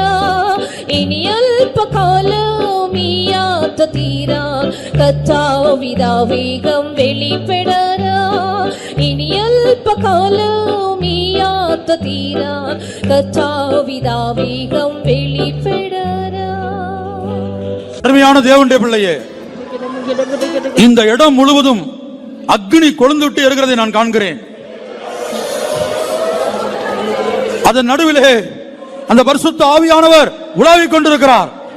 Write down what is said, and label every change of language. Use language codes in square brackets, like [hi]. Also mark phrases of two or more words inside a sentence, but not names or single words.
[ml] ഇനി അല്പകാലം ഈ യാത്ര തീരാ കർത്താവിതാവേഗം വെളിപ്പെടാനാ. ഇനി അല്പകാലം ഈ യാത്ര തീരാ കർത്താവിതാവേഗം വെളിപ്പെടാനാ. [ta] அருமையான தேவனுடைய பிள்ளையே, இந்த இடம் முழுவதும் அக்னி கொழுந்துவிட்டு இருக்கிறதை நான் காண்கிறேன். அதன் நடுவிலே அந்த பரிசுத்த ஆவியானவர் உலாவிக் கொண்டிருக்கிறார்.